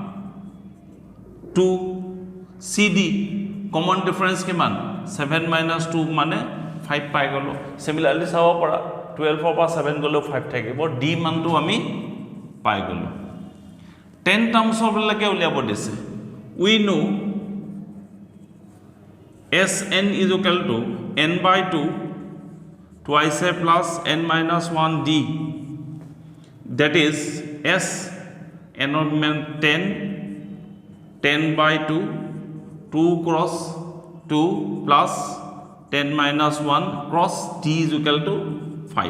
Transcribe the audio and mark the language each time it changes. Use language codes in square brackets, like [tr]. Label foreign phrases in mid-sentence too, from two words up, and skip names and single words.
[as] 2 cd [en] common difference [as] কিমান 7 minus 2 মানে 5 পাই গলো সিমিলারলি চাব পৰা 12 পৰা 7 গলো 5 থাকিব d মানটো আমি পাই গলো 10 টাৰ্মছৰ লৈকে উলিয়াব দিছে [en] we know Sn is equal to n/2 twice a plus n minus 1 d. That is S n of 10/2 2 cross 2 plus 10 minus 1 cross d is equal to 5.